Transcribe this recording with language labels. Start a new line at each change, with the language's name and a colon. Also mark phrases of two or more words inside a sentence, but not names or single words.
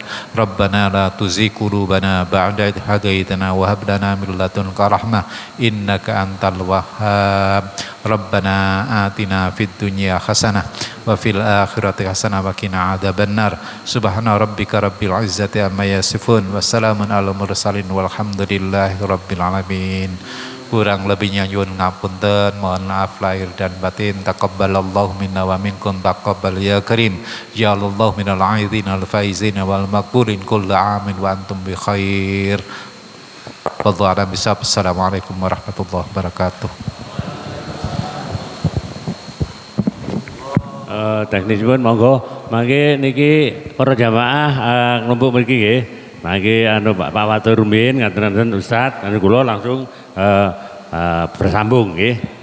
Arabic: ربنا لا تزغ قلوبنا بعد إذ هديتنا وهب لنا من لدنك رحمة إنك أنت الوهاب. ربنا آتنا في الدنيا حسنة وفي الآخرة حسنة وقنا عذاب النار. سبحان ربك رب العزة عما يصفون وسلام على المرسلين والحمد لله رب العالمين.
Javanese: Kurang lebihnya nyuwun ngapunten,
Indonesian: mohon maaf lahir dan batin.
Arabic: تقبل الله منا ومنكم تقبل يا كريم. جعل الله من العائدين الفائزين والمقبولين كل عام وأنتم بخير. والله أعلم بالصواب. السلام عليكم ورحمة الله وبركاته.
Javanese: Teknis pun monggo mangke niki para jamaah numpuk mriki nggih. Mangke anu Pak Watur rumiyin ngaten-ngaten Ustaz, anu kula langsung bersambung nggih.